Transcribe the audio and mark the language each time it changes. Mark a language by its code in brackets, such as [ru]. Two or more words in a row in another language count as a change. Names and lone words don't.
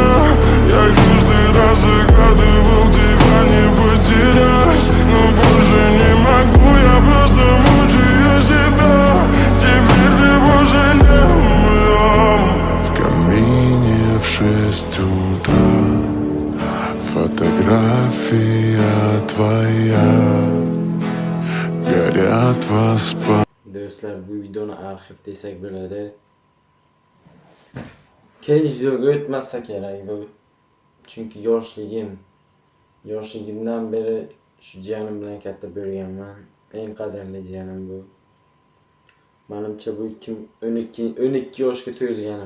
[ru] Я каждый раз загадывал тебя не потерять, но больше не могу, я просто мучаю себя. Теперь ты уже не моем. В камине в 6 утра фотография твоя, горят воспоминания. [uz] Do'stlar, bu videoni arxiv desak bo'ladi. Keyingi videoga o'tmasa kerak bu. Chunki yoshligimdan beri shu jiyanim bilan katta bo'lganman. Eng qadrli jiyanim bu. Menimcha bu 12 yoshga to'yilganim.